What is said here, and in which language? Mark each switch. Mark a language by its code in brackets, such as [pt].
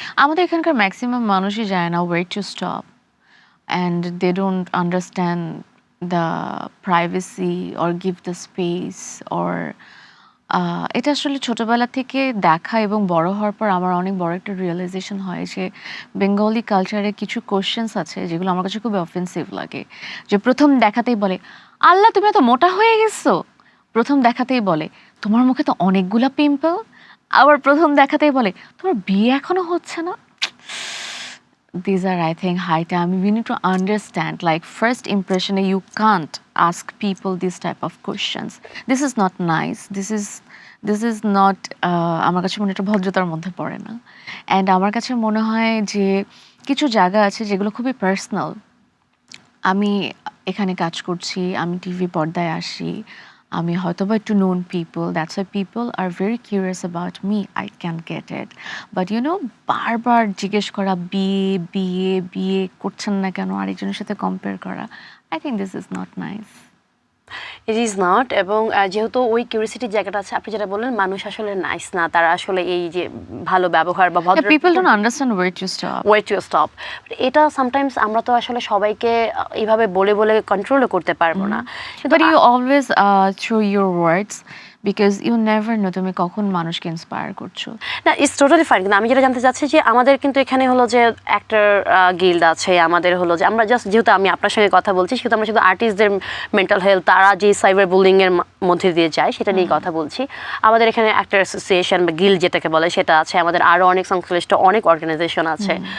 [bn] আমাদের এখানকার ম্যাক্সিমাম মানুষই যায় না [en] way to stop, and they don't understand the privacy or give the space [bn] or এটা আসলে ছোটবেলা থেকে দেখা এবং বড় হওয়ার পর আমার অনেক বড় একটা রিয়েলাইজেশন হয় যে বেঙ্গলি কালচারে কিছু কোশ্চেন্স আছে যেগুলো আমার কাছে খুব অফেন্সিভ লাগে। যে প্রথম দেখাতেই বলে আল্লাহ তুমি এত মোটা হয়ে গেছো, প্রথম দেখাতেই বলে তোমার মুখে তো অনেকগুলা পিম্পল, আবার প্রথম দেখাতেই বলে তোমার বিয়ে এখনো হচ্ছে না। [en] These are, I think, high time. We need to understand, like, first impression, you can't ask people this type of questions. This is not nice. This is not, [bn] আমার কাছে মনে একটা ভদ্রতার মধ্যে পড়ে না। অ্যান্ড আমার কাছে মনে হয় যে কিছু জায়গা আছে যেগুলো খুবই পার্সোনাল। আমি এখানে কাজ করছি, আমি টিভি পর্দায় আসি, আমি হয়তো বা একটু known people, [en] That's why people are very curious about me, I can get it. [bn] But you know বারবার জিজ্ঞেস করা বিয়ে বিয়ে বিয়ে করছেন না কেন, আরেকজনের সাথে কম্পেয়ার করা, [en] I think this is not nice. It is not. [bn] এবং যেহেতু ওই কিউরিয়াসিটির জায়গাটা আছে, আপনি যেটা বললেন মানুষ আসলে নাইস না, তারা আসলে এই যে ভালো ব্যবহার বা ভদ্র [en] People don't understand way to stop. Way to stop, [bn] এটা সামটাইমস আমরা তো আসলে সবাইকে এইভাবে বলে বলে কন্ট্রোলও করতে পারবো না। [en] But you always through your words, because you never know [bn] তুমি কখন মানুষকে ইন্সপায়ার করছো। [en] না, it's totally fine. [bn] কিন্তু আমি যেটা জানতে চাচ্ছি যে আমাদের কিন্তু এখানে হলো যে অ্যাক্টর গিল্ড আছে, আমাদের হলো যে আমরা জাস্ট যেহেতু আমি আপনার সঙ্গে কথা বলছি সেহেতু আমরা শুধু আর্টিস্টদের মেন্টাল হেলথ, তারা যে সাইবার বুলিং এর মধ্যে দিয়ে যায় সেটা নিয়ে কথা বলছি। আমাদের এখানে অ্যাক্টর অ্যাসোসিয়েশন বা গিল্ড যেটাকে বলে সেটা আছে, আমাদের আরও অনেক সংশ্লিষ্ট অনেক অর্গানাইজেশন আছে।